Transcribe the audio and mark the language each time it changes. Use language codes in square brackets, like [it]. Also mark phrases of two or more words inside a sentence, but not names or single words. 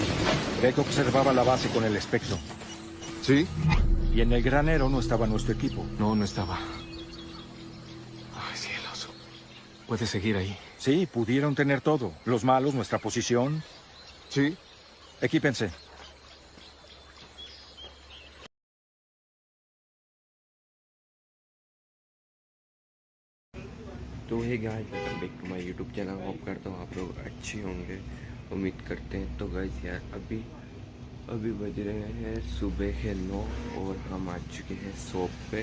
[es] Greg observaba la base con el espectro. ¿Sí? Y en el granero no estaba nuestro equipo. No, no estaba. Ay, cielos. Puedes seguir ahí. Sí, pudieron tener todo. Los malos, nuestra posición. Sí. Equípense. [en] तो hey guys welcome back to my YouTube channel. [hi] होप करता हूँ आप लोग अच्छे होंगे, उम्मीद करते हैं। तो गाइस यार अभी बज रहे हैं सुबह के 9 और हम आ चुके हैं शॉप पे।